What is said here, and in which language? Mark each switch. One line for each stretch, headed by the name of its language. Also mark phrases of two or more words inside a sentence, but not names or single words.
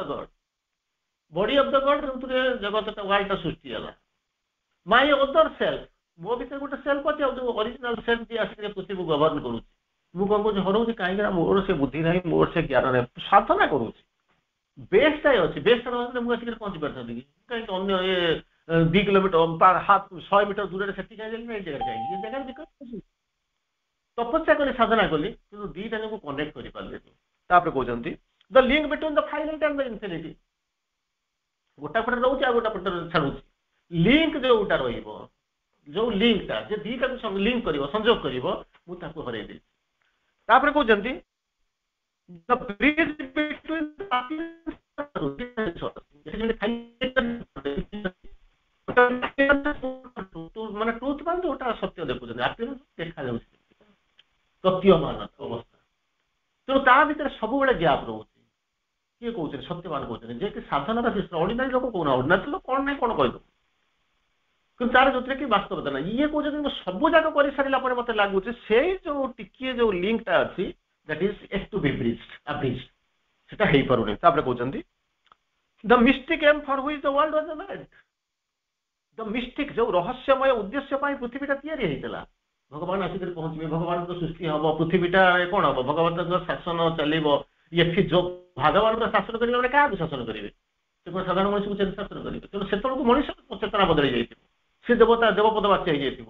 Odia: ଗଡ,
English: body of the God
Odia: ଯୋଉଥିରେ ଜଗତଟା ୱାର୍ଲଡଟା ସୃଷ୍ଟି ହେଲା,
English: my other self,
Odia: ମୋ ଭିତରେ ଗୋଟେ ସେଲ୍ଫ ଅଛି, ଆଉ ଯୋଉ
English: original self
Odia: ଯିଏ ଆସିକି ପୃଥିବୀକୁ ଗଭର୍ଣ୍ଣ କରୁଛି, ମୁଁ କଣ କହୁଛି ହରଉଛି, କାହିଁକି ନା ମୋର ସେ ବୁଦ୍ଧି ନାହିଁ, ମୋର ସେ ଜ୍ଞାନ ନାହିଁ, ସାଧନା କରୁଛି, ବେଶଟା ଅଛି, ବେଶଟା ନହେଲେ ମୁଁ ଆସିକି ପହଞ୍ଚି ପାରିଥାନ୍ତି କି, କାହିଁକି ଅନ୍ୟ 2 କିଲୋମିଟର 100 ମିଟର ଦୂରରେ ସେଠି କାହିଁ ଯାଇକି ଏଇ ଜାଗାରେ କାହିଁକି, ଏ ଜାଗାରେ ତପସ୍ୟା କରି ସାଧନା କଲି, କିନ୍ତୁ ଦିଟା ଯାକୁ କନେକ୍ଟ କରିପାରିଲେନି। ତାପରେ କହୁଛନ୍ତି
English: the link between the finite and the infinite,
Odia: ଗୋଟା ପଟରେ ରହୁଛି ଆଉ ଗୋଟା ପଟରେ ଛାଡୁଛି, ଲିଙ୍କ ଯୋଉଟା ରହିବ, ଯୋଉ ଲିଙ୍କଟା ଯେ ଦିଟାକୁ ଲିଙ୍କ କରିବ, ସଂଯୋଗ କରିବ, ମୁଁ ତାକୁ ହରେଇ ଦେଇଛି। ତାପରେ କହୁଛନ୍ତି
English: the bridge between
Odia: ମାନେ ଟ୍ରୁଥ ମାନେ ଯୋଉଟା ସତ୍ୟ ଦେଖୁଛନ୍ତି, ଆପିୟରାନ୍ସ ଦେଖାଯାଉଛି ସତ୍ୟମାନ ଅବସ୍ଥା, ତେଣୁ ତା ଭିତରେ ସବୁବେଳେ ଗ୍ୟାପ୍ ରହୁଛି। କିଏ କହୁଛନ୍ତି, ସତ୍ୟବାନ କହୁଛନ୍ତି, ଯେ କି ସାଧନାର ଶିଷ୍ୟ, ଅର୍ଡିନାରୀ ଲୋକ କହୁନା, ଅର୍ଡିନାରୀ ଲୋକ କଣ ନାହିଁ କଣ କହିଦଉ, କିନ୍ତୁ ତାର ଯୋଉଥିରେ କି ବାସ୍ତବତା ନାହିଁ। ଇଏ କହୁଛନ୍ତି ମୁଁ ସବୁ ଯାକ କରିସାରିଲା ପରେ ମତେ ଲାଗୁଛି ସେଇ ଯୋଉ ଟିକିଏ ଯୋଉ ଲିଙ୍କଟା ଅଛି,
English: that is yet to be bridged,
Odia: ସେଟା ହେଇପାରୁନି। ତାପରେ କହୁଛନ୍ତି
English: the mystic aim for which the world was made, the mystic
Odia: ଯୋଉ ରହସ୍ୟମୟ ଉଦ୍ଦେଶ୍ୟ ପାଇଁ ପୃଥିବୀଟା ତିଆରି ହେଇଥିଲା, ଭଗବାନ ଆସିକରି ପହଞ୍ଚିବେ, ଭଗବାନଙ୍କ ସୃଷ୍ଟି ହବ, ପୃଥିବୀଟା କଣ ହବ, ଭଗବତଙ୍କ ଶାସନ ଚାଲିବ, ଏଠି ଯୋଉ ଭଗବାନଙ୍କ ଶାସନ କରିବେ ମାନେ କାହାକୁ ଶାସନ କରିବେ, ସେ କଣ ସାଧାରଣ ମଣିଷକୁ ଶାସନ କରିବେ, ତେଣୁ ସେତେବେଳକୁ ମଣିଷ ଚେତନା ବଦଳି ଯାଇଥିବ, ସେ ଦେବତା ଦେବପଦ ବାଚ୍ୟ ହେଇଯାଇଥିବ।